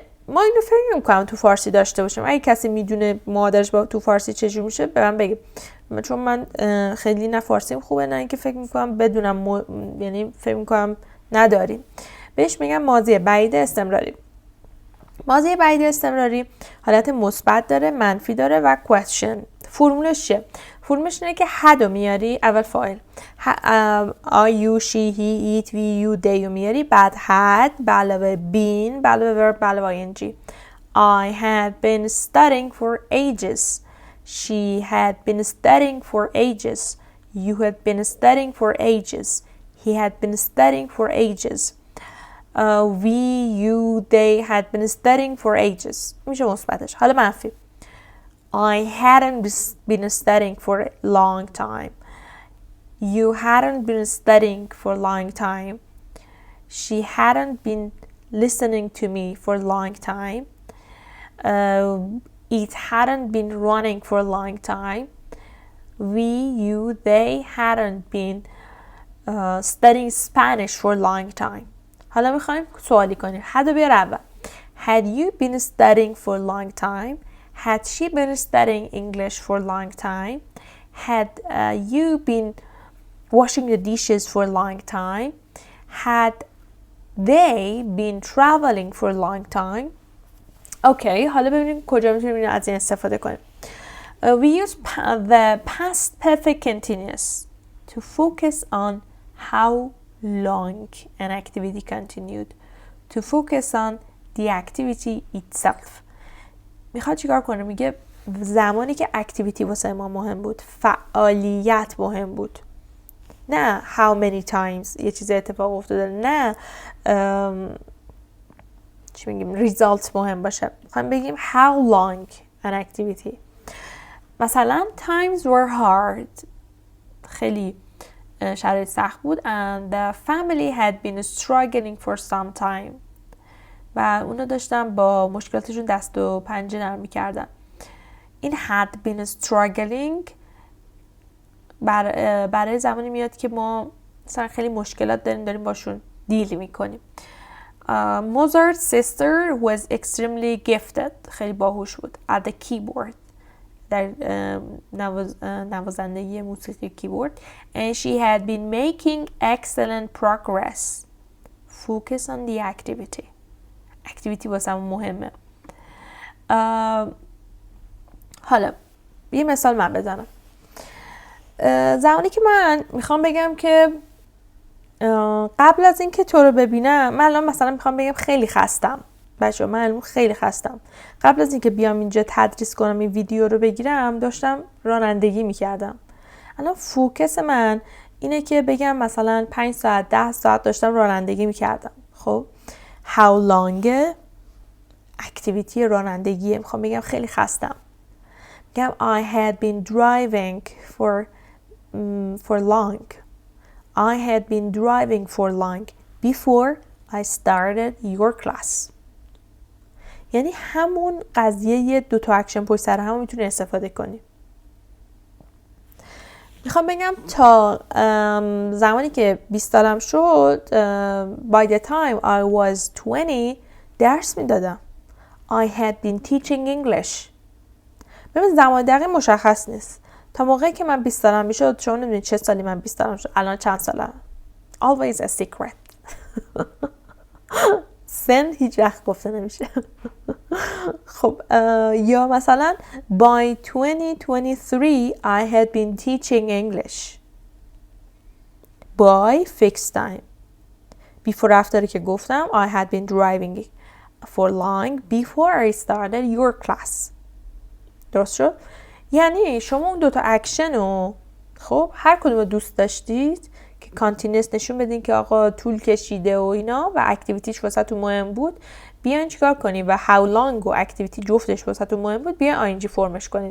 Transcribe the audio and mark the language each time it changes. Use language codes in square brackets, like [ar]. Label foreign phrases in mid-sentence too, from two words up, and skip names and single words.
[fa] ما اینو فکر نمی‌کنم تو فارسی داشته باشیم. اگه کسی میدونه مادرش با تو فارسی چجوری میشه به من بگه، چون من خیلی نه فارسیم خوبه نه اینکه فکر میکنم بدونم یعنی فکر میکنم نداریم. بهش میگم ماضی بعید استمراری. ماضی بعید استمراری حالت مثبت داره، منفی داره و question. فرمولش چیه؟ فرمولش اینه که had رو میاری اول فاعل، [en] I, you, she, he, it, we, you, they [fa] رو میاری، بعد [en] had [fa] به علاوه [en] been [fa] به علاوه [en] verb [fa] به علاوه [en] ing. I had been studying for ages. She had been studying for ages. You had been studying for ages. He had been studying for ages. We, you, they had been studying for ages. [fa] میشه مثبتش. حالا منفی. [en] I hadn't been studying for a long time. You hadn't been studying for a long time. She hadn't been listening to me for a long time. It hadn't been running for a long time. We, you, they hadn't been studying Spanish for a long time. [fa] حالا میخوایم سوالی کنیم. had بیار اول. [en] Had you been studying for a long time? Had she been studying English for a long time? Had you been washing the dishes for a long time? Had they been traveling for a long time? [fa] اوکی، حالا ببینیم کجا میتونیم از این استفاده کنیم. [en] We use the past perfect continuous to focus on how long an activity continued, to focus on the activity itself. [fa] میخواد چیکار کنه؟ میگه زمانی که اکتیویتی واسه ما مهم بود، فعالیت مهم بود، نه [en] how many times [fa] یه چیز اتفاق افتاده، نه چی میگیم ریزالت مهم باشه. میخوایم بگیم [en] how long an activity. مثلا times were hard، [fa] خیلی شرایط سخت بود [en] and the family had been struggling for some time [fa] و اونا داشتن با مشکلاتشون دست و پنجه نرم میکردن. این [en] had been struggling [fa] برای زمانی میاد که ما مثلا خیلی مشکلات داریم باشون دیل میکنیم. [en] Mozart's sister was extremely gifted، [fa] خیلی باهوش بود، [en] at the keyboard، [fa] در نوازندگی موسیقی کیبورد. [en] And she had been making excellent progress. Focus on the activity. activity [fa] واسه مهمه. حالا یه مثال من بزنم. زمانی که من میخوام بگم که قبل از اینکه تو رو ببینم، من الان مثلا میخوام بگم خیلی خستم بچه‌ها، من الان خیلی خستم. قبل از اینکه بیام اینجا تدریس کنم این ویدیو رو بگیرم داشتم رانندگی میکردم. الان فوکس من اینه که بگم مثلا 5 ساعت 10 ساعت داشتم رانندگی میکردم. خب [en] how long [fa] اکتیویتی رانندگیه، میخوام بگم خیلی خستم. [en] میگم I had been driving for long. I had been driving for long before I started your class. [fa] یعنی همون قضیه 2 تا اکشن پشت سر هم میتونی استفاده کنی. میخوام بگم تا زمانی که 20 سالم شد [en] by the time I was 20 [fa] درس میدادم. [en] I had been teaching English. [fa] ببین زمان دقیق مشخص نیست. تا موقعی که من 20 سالم میشد شما نمیدونید چه سالی من 20 سالم شد. الان چند سالم؟ [en] Always a secret. [fa] سن هیچ وقت گفته نمیشه. خب یا مثلا [en] by 2023 I had been teaching English by fixed time. before after [fa] که گفتم [en] I had been driving for long before I started your class. [fa] درست شد؟ یعنی شما اون 2 تا اکشن رو خب هر کدوم رو دوست داشتید که کانتینیوس نشون بدین که آقا طول کشیده و اینا و اکتیویتیش واسهتون مهم بود، بیاین چیکار کنین و [en] how long [fa] و اکتیویتی جفتش واسهتون مهم بود بیاین آینجی فرمش کنین.